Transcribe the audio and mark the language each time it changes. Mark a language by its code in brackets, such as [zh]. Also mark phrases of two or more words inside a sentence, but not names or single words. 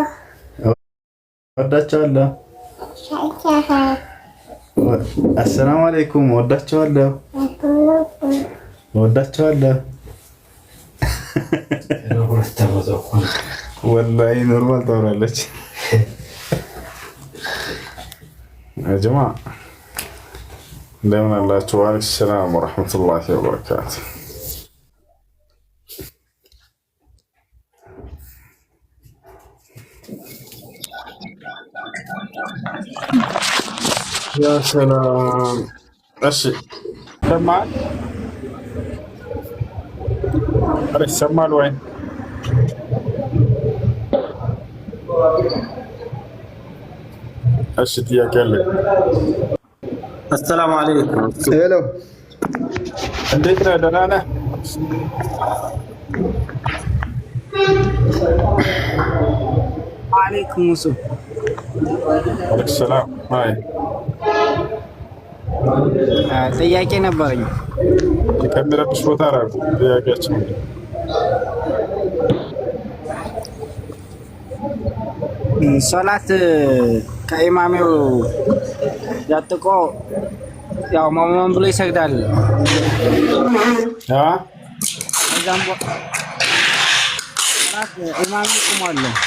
[am] ወዳችኋለሁ። [ar] السلام عليكم [am] ወዳችኋለሁ። ወዳችኋለሁ። [ar] والله نورمال [am] ታወራለች [ar] يا جماعة. [am] እንደምን አላችሁ? [ar] وعليكم السلام ورحمة الله وبركاته يا سلام። [am] እሺ ሰማል አረ ሰማል ወይ? እሺ ጥያቄ አለ። [ar] السلام عليكم. [am] ሄሎ እንዴት ነህ? ደህና ነህ? [ar] وعليكم السلام. وعليكم السلام። አይ [am] ጥያቄ ነበረኝ። ከሚረብሽ ቦታ ራቁ። ጥያቄያችን ሶላት ከኢማሜው ያጥቆ ያው ማሙን ብሎ ይሰግዳል። ከዛም ሶላት ኢማሙ ቆሟል።